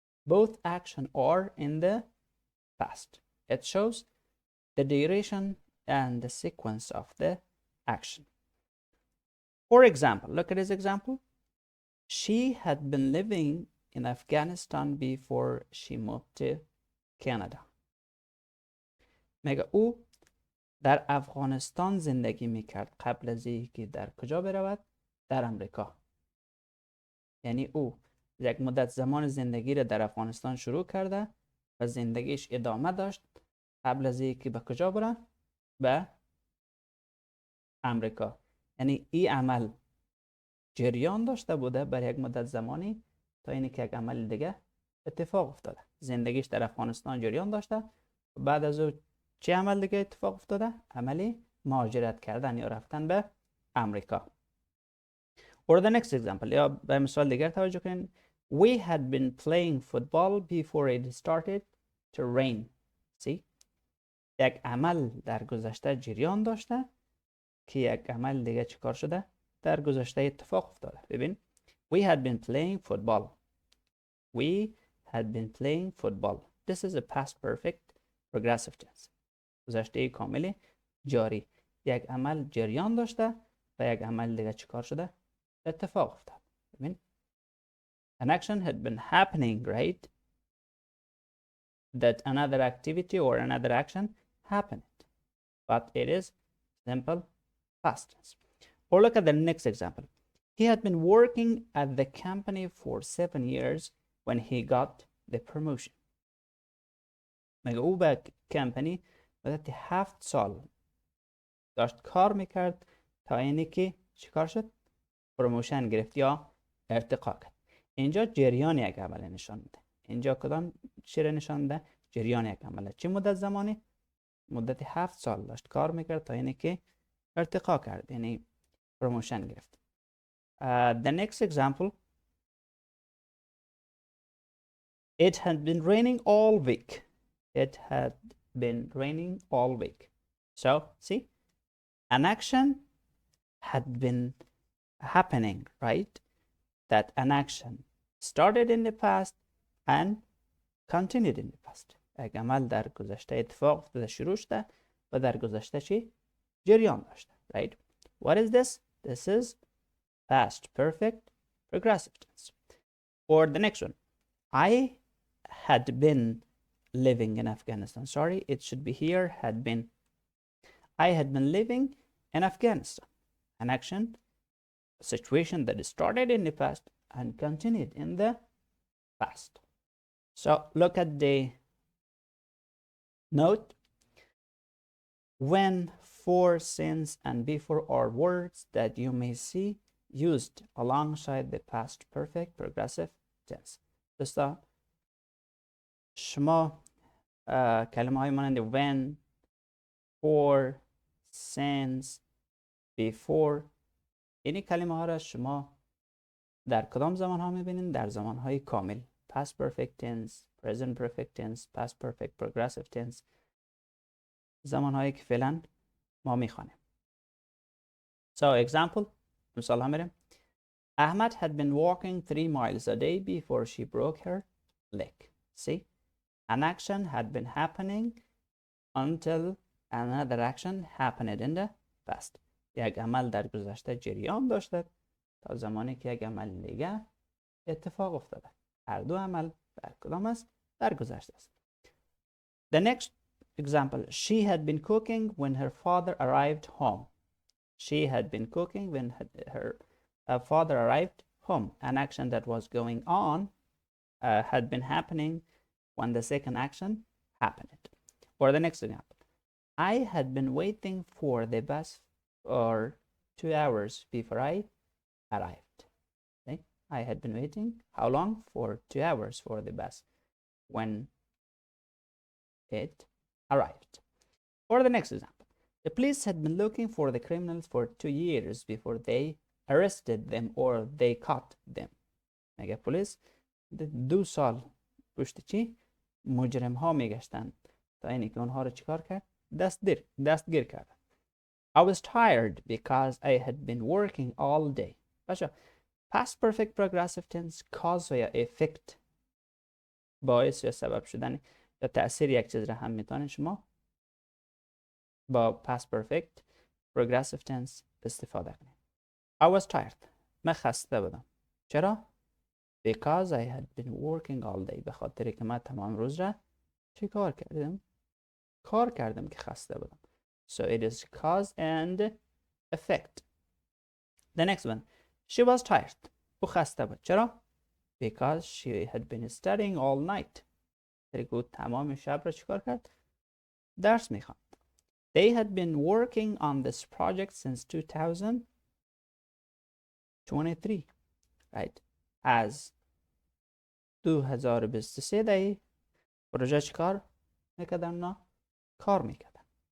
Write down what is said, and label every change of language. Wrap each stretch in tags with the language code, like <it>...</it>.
<en>Both action are in the past. It shows the duration and the sequence of the action. For example, look at this example. She had been living in Afghanistan before she moved to Canada.</en> <fa>مگه او در افغانستان زندگی میکرد قبل از اینکه در کجا برود؟ در امریکا. یعنی او یک مدت زمان زندگی را در افغانستان شروع کرده و زندگیش ادامه داشت قبل از اینکه به کجا بره؟ به امریکا. یعنی این عمل جریان داشته بوده بر یک مدت زمانی تا اینی که یک عمل دیگه اتفاق افتاده. زندگیش در افغانستان جریان داشته و بعد از او چه عمل دیگه اتفاق افتاده؟ عملی مهاجرت کردن یا رفتن به امریکا.</fa> <en>Or the next example,</en> <fa>یا به مثال دیگر توجه کنین.</fa> <en>We had been playing football before it started to rain. See?</en> <fa>یک عمل در گذشته جریان داشته که یک عمل دیگه چیکار شده؟ در گذشته اتفاق افتاده. ببین.</fa> <en>We had been playing football. We had been playing football. This is a past perfect progressive tense.</en> <fa>گذشته کامل جاری. یک عمل جریان داشته و یک عمل دیگه چیکار شده؟ اتفاق افتاد. ببین.</fa> <en>An action had been happening, right? That another activity or another action happened. But it is simple past tense. Or look at the next example. He had been working at the company for 7 years when he got the promotion.</en> <fa>مگه او به کمپانی مدت 7 سال داشت کار میکرد تا اینی که چیکار شد؟ پروموشن گرفت یا ارتقا کرد. اینجا جریان یک عمل نشان میده. اینجا کدام چی را نشان میده؟ جریان یک عمل. چه مدت زمانی؟ مدت 7 سال داشت کار میکرد تا اینی که ارتقا کرد، یعنی پروموشن گرفت.</fa> <en>The next example. It had been raining all week. It had been raining all week. So, see? An action had been happening, right? That an action started in the past and continued in the past.</en> <fa>یک عمل در گذشته اتفاق افتاده شروع شده و در گذشته چی؟ جریان داشته.</fa> <en>Right? What is this? This is past perfect progressive tense. Or the next one, I had been living in Afghanistan. Sorry, it should be here, had been. I had been living in Afghanistan. An action, a situation that started in the past and continued in the past. So look at the note. When, for, since, and before are words that you may see used alongside the past perfect progressive tense.</en> <fa>دوستا شما کلمه های مانند when, for, since, before این کلمه ها را شما در کدام زمان ها میبینید؟ در زمان های کامل.</fa> <en>past perfect tense, present perfect tense, past perfect progressive tense.</en> <fa>زمان هایی که فعلا ما میخوانیم.</fa> <en>So example,</en> <fa>مثال ها میریم.</fa> <en>Ahmad had been walking 3 miles a day before she broke her leg. See, an action had been happening until another action happened in the past.</en> <fa>یک عمل در گذشته جریان داشته تا زمانی که یک عمل دیگه اتفاق افتاده. هر دو عمل در کدام است؟ در گذشته است.</fa> <en>The next example, she had been cooking when her father arrived home. She had been cooking when her father arrived home. An action that was going on had been happening when the second action happened. Or the next example, I had been waiting for the bus for 2 hours before I arrived. Okay? I had been waiting how long? For 2 hours for the bus when it arrived. Or the next example, the police had been looking for the criminals for 2 years before they arrested them or they caught them.</en> <fa>میگه پلیس 2 سال پشت چی؟ مجرم ها میگشتن تا اینی که اونها رو چیکار کرد؟ دستگیر کرد.</fa> <en>I was tired because I had been working all day.</en> <fa>بچه past perfect progressive tense cause یا effect باعث یا سبب شدن یا تأثیر یک چیز را هم میتونید شما با past perfect progressive tense استفاده کنید.</fa> <en>I was tired.</en> <fa>من خسته بودم. چرا؟</fa> <en>Because I had been working all day.</en> <fa>به خاطر که من تمام روز را چی کار کردم؟ کار کردم که خسته بودم.</fa> <en>So it is cause and effect. The next one. She was tired.</en> <fa>او خسته بود. چرا؟</fa> <en>Because she had been studying all night.</en> <fa>بود تمام شب را چیکار کرد؟ درس میخواند.</fa> <en>They had been working on this project since 2023. Right?</en> <fa>از 2023 دی پروژه چیکار میکردن؟ نه کار میکردن.</fa>